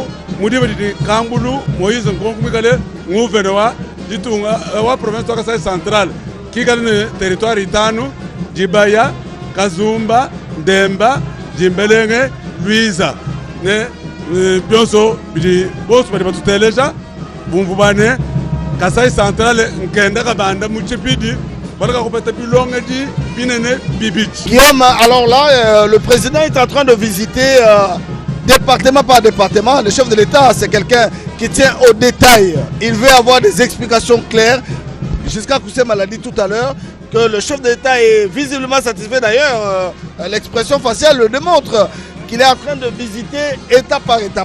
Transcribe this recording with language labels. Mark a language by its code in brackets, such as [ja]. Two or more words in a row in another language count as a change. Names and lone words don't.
[lua] mudiba di Kambulu Moise Nkonkumikale nguvene wa ditunga wa province wa Kasai Central kikale ne territoire itano Dibaya Kazumba Ndemba Jimbelenge Luiza ne byonso bidi bosu badi batuteleja bumvu Kasai Central nkenda kabanda muchipidi balaka kupeta bilonga di Binene Bibic. [fr] Guillaume, alors là, le président est en train de visiter département par département. Le chef de l'État, c'est quelqu'un qui tient au détail. Il veut avoir des explications claires. Jusqu'à Koussema l'a dit tout à l'heure, que le chef de l'État est visiblement satisfait. D'ailleurs, l'expression faciale le démontre qu'il est en train de visiter étape par étape.